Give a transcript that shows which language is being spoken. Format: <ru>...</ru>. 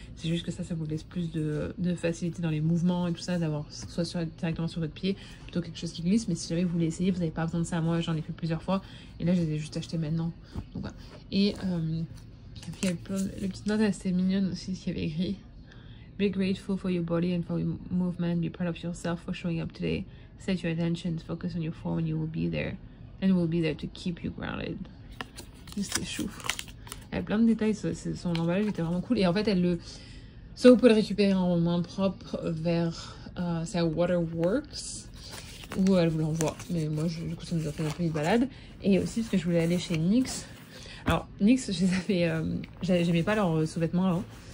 <fr>C'est juste que ça vous laisse plus de facilité dans les mouvements et tout ça, d'avoir soit directement sur votre pied, plutôt quelque chose qui glisse. Mais si jamais vous voulez essayer, vous n'avez pas besoin de ça. Moi, j'en ai fait plusieurs fois. Et là, je les ai juste achetés maintenant. Donc voilà. Et puis, il y a plein de petites notes assez mignonnes aussi, qui avait écrit.</fr> <en>Be grateful for your body and for your movement. Be proud of yourself for showing up today. Set your attention, focus on your form, and you will be there. And we'll be there to keep you grounded.</en> <fr>C'est chou. Elle a plein de détails, son emballage était vraiment cool. Et en fait, soit vous pouvez le récupérer en main propre vers sa Waterworks, ou elle vous l'envoie. Mais moi, du coup, ça nous a fait un peu une balade. Et aussi, parce que je voulais aller chez NYX. Alors, NYX, j'aimais pas leurs sous-vêtements avant.</fr>